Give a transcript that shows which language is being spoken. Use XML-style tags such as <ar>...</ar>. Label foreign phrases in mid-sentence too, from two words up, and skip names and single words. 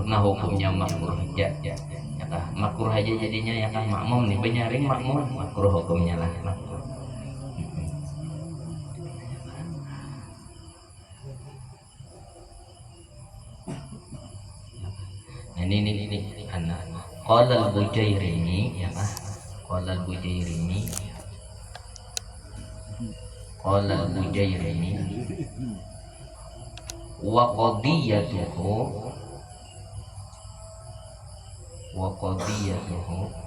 <bjn>Nah hukumnya makruh ya kan, makruh aja jadinya ya kan. Makmum nih benyaring makmum, makruh hukumnya lah makruh. Ini anak</bjn> <ar>قال البجيرمي</ar> <bjn>ya kah?</bjn> <ar>قال البجيرمي وقضيته</ar>